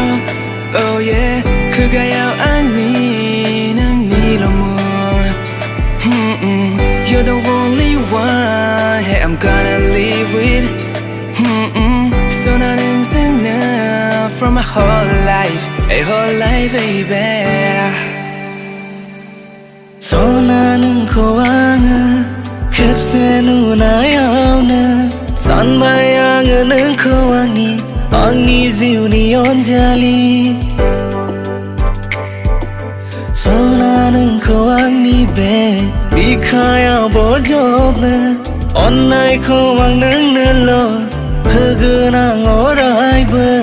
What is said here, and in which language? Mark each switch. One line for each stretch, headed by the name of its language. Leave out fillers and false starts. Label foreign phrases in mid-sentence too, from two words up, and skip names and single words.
English: Oh yeah
Bodo: खुगायाव आंनि नोंनिल' मुं
English: You're the only one Hey I'm gonna live with
Bodo: सना नोंजोंनो
English: from my whole life A whole life baby
Bodo: सना नोंखौ आङो खेबसे नुनायावनो सानबाय आङो नोंखौ आंनि जिउनि अनजालि सना नोंखौ आंनि बे बिखायाव बजबनो अननायखौ आं नोंनोल' होगोन आं अरायबो